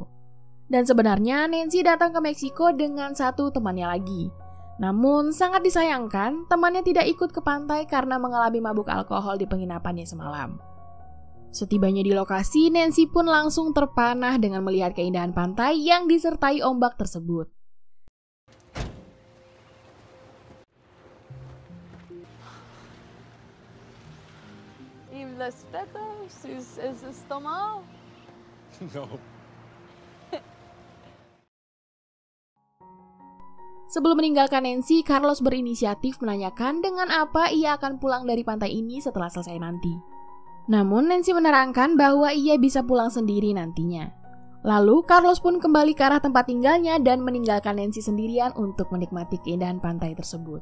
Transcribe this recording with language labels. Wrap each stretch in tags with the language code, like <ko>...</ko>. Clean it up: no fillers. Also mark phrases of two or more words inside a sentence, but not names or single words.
<id>Dan sebenarnya Nancy datang ke Meksiko dengan satu temannya lagi. Namun, sangat disayangkan, temannya tidak ikut ke pantai karena mengalami mabuk alkohol di penginapannya semalam. Setibanya di lokasi, Nancy pun langsung terpanah dengan melihat keindahan pantai yang disertai ombak tersebut.</id> <es>¿Y los tetas? ¿Es estómago? No.</es> <id>Sebelum meninggalkan Nancy, Carlos berinisiatif menanyakan dengan apa ia akan pulang dari pantai ini setelah selesai nanti. Namun Nancy menerangkan bahwa ia bisa pulang sendiri nantinya. Lalu Carlos pun kembali ke arah tempat tinggalnya dan meninggalkan Nancy sendirian untuk menikmati keindahan pantai tersebut.</id>